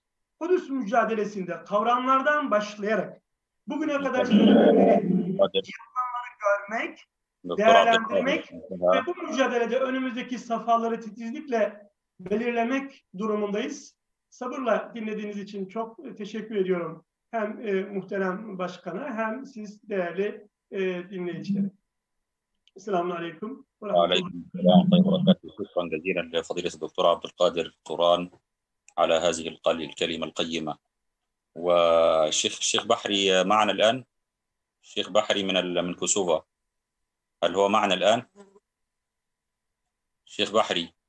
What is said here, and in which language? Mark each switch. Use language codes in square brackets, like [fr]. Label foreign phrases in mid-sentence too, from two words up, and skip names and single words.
[tr] Kudüs mücadelesinde kavramlardan başlayarak bugüne kadar söylenenleri görmek, değerlendirmek ve bu mücadelede önümüzdeki safhaları titizlikle belirlemek durumundayız. Sabırla dinlediğiniz için çok teşekkür ediyorum. Hem muhterem başkana hem siz değerli dinleyicilere. [ar] السلام عليكم. وعليكم السلام ورحمة الله وبركاته. شكرا جزيلا لفضيلة الدكتور عبد القادر طوران على هذه الكلمة القيمة. والشيخ بحري معنا الآن. الشيخ بحري من كوسوفا. هل هو معنا الآن؟ الشيخ بحري.